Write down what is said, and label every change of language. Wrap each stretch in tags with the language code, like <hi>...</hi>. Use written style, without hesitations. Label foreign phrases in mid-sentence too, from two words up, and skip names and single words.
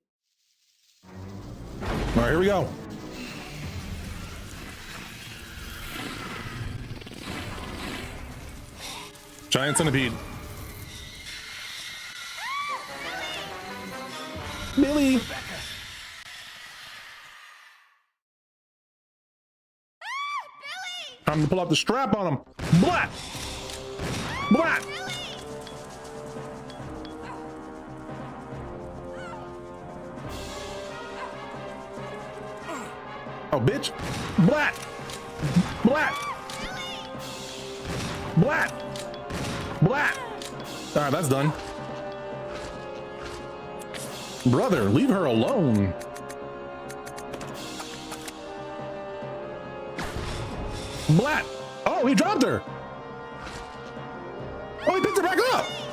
<en>All right, here we go. Giant centipede. Billy. Time to pull out the strap on him. Blat! Blat! Oh, bitch. Blat! Blat! Blat! Blat! All right, that's done. Brother, leave her alone. Blat! Oh, he dropped her! Oh, he picked her back up!</en>